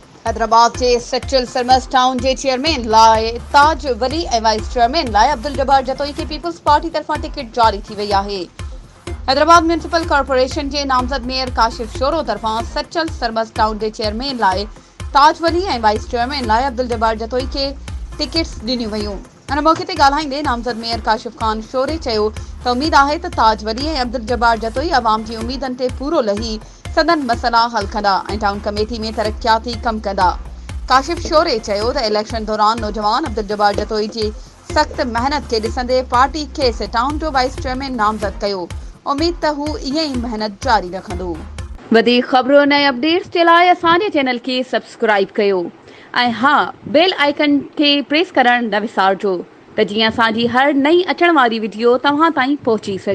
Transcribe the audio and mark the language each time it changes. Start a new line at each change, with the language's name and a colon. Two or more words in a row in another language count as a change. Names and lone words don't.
Sindhi: हैदराबाद के सचिल सरमस टाउन के चेयरमैन लाए ताज वली ऐं
English: वाइस चेयरमैन
Sindhi: लाए अब्दुल जब्बार जतोई के पीपल्स पार्टी तरफा टिकट जारी थी वही है। हैदराबाद म्यूनिसिपल कॉर्पोरेशन के नामजद मेयर काशिफ शोरो तरफा सचिल सरमस टाउन के चेयरमैन लाए ताज वली ऐं
English: वाइस चेयरमैन
Sindhi: लाए अब्दुल जब्बार जतोई के टिकट्स ॾिनियूं वयूं। हिन मौक़े ते ॻाल्हाईंदे नामज़द मेयर काशिफ खान शोरे चयो त उमीद आहे त ताज वली ऐं अब्दुल जब्बार जतोई अवाम जी उमीदनि ते पूरो लही सदन मसला हल कंदा ऐं
English: टाउन कमेटी
Sindhi: में तरक्याती कम कंदा। काशिफ शोरे चयो त इलेक्शन दौरान नौजवान अब्दुल जब्बार जतोई जी सख्त मेहनत के ॾिसंदे पार्टी खेसि टाउन जो
English: वाइस चेयरमैन
Sindhi: नामज़द कयो। उमीद त हू ईअं ई मेहनत जारी रखंदो। वधीक ख़बरुनि ऐं अपडेट्स जे लाइ असांजे चैनल खे सब्सक्राइब कयो ऐं हा
English: बेल आइकन
Sindhi: खे प्रेस करणु न विसारिजो त जीअं असांजी हर नई अचण वारी वीडियो तव्हां ताईं पहुची सघे।